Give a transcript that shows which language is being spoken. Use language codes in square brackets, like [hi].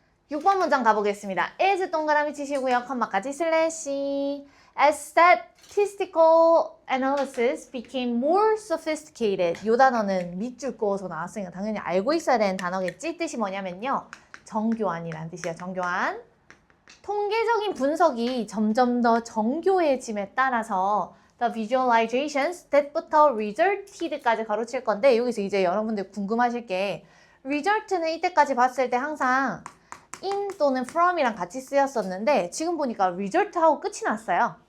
[ko] (6번) 문장 가보겠습니다. as 동그라미 치시고요. 컴마까지 슬래시. [en] As statistical analysis became more sophisticated. [ko] 이 단어는 밑줄 그어서 나왔으니까 당연히 알고 있어야 되는 단어겠지? 뜻이 뭐냐면요. 정교한이라는 뜻이에요. 정교한. 통계적인 분석이 점점 더 정교해짐에 따라서 [en] the visualizations that [ko] 부터 resulted까지 가로칠 건데 여기서 이제 여러분들 궁금하실 게 result는 이때까지 봤을 때 항상 in 또는 from이랑 같이 쓰였었는데 지금 보니까 result하고 끝이 났어요.